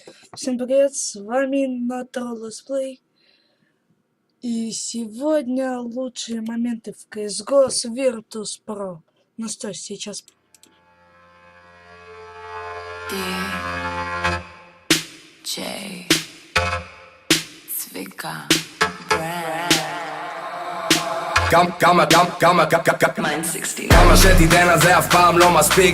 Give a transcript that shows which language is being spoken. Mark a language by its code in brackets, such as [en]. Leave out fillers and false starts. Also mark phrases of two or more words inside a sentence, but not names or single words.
[ru] Всем привет, с вами Natural Play. И сегодня лучшие моменты в CSGO с Virtus.pro. Ну что, сейчас... DJ Zwicka [he] כמה שתיתן על זה אף פעם לא מספיק.